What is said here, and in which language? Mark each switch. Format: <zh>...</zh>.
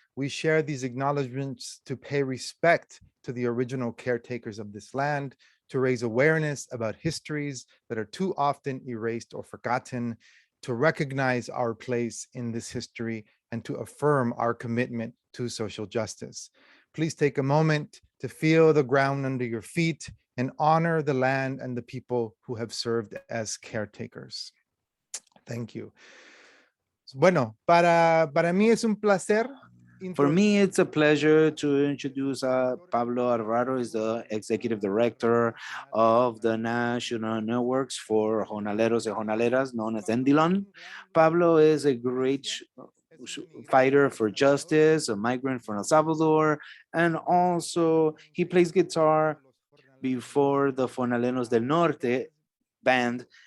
<en>We share these acknowledgements to pay respect to the original caretakers of this land, to raise awareness about histories that are too often erased or forgotten, to recognize our place in this history, and to affirm our commitment to social justice. Please take a moment to feel the ground under your feet and honor the land and the people who have served as caretakers. Thank you.</en> <es>Bueno, para mí es un placer.</es> <en>For me, it's a pleasure to introduce Pablo Alvarado, is the Executive Director of the National Networks for Jornaleros and Jornaleras, known as NDLON. Pablo is a great fighter for justice, a migrant from El Salvador, and also he plays guitar before the Jornaleros del Norte band.</en>